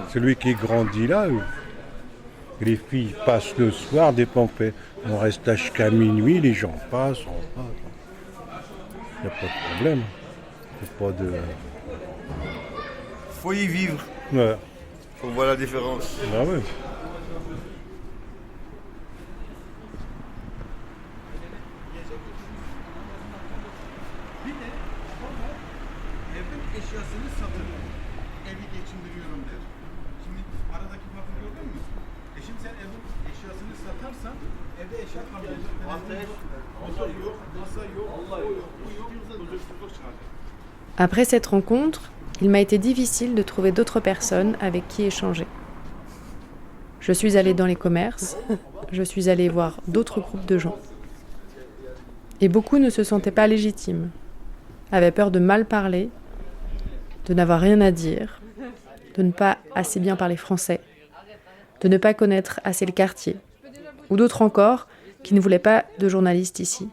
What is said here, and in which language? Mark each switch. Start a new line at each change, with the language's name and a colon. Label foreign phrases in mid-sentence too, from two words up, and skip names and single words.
French: Celui qui grandit là, les filles passent le soir, des pompes. On reste là jusqu'à minuit, les gens passent, on passe. Il n'y a pas de problème. Il n'y a pas de... Faut y vivre. Ouais. Faut voir la différence. Ah ouais.
Turkish: Evin eşyasını satın evi geçindiriyorum der. Şimdi aradaki farkı gördün mü? Şimdi sen evin eşyasını satarsan evde eşya kalmayacak. Masa yok, masa yok, o yok, bu yok, huzursuzluk çıkaracak.
French: Après cette rencontre, il m'a été difficile de trouver d'autres personnes avec qui échanger. Je suis allée dans les commerces, je suis allée voir d'autres groupes de gens. Et beaucoup ne se sentaient pas légitimes, avaient peur de mal parler, de n'avoir rien à dire, de ne pas assez bien parler français, de ne pas connaître assez le quartier, ou d'autres encore qui ne voulaient pas de journalistes ici.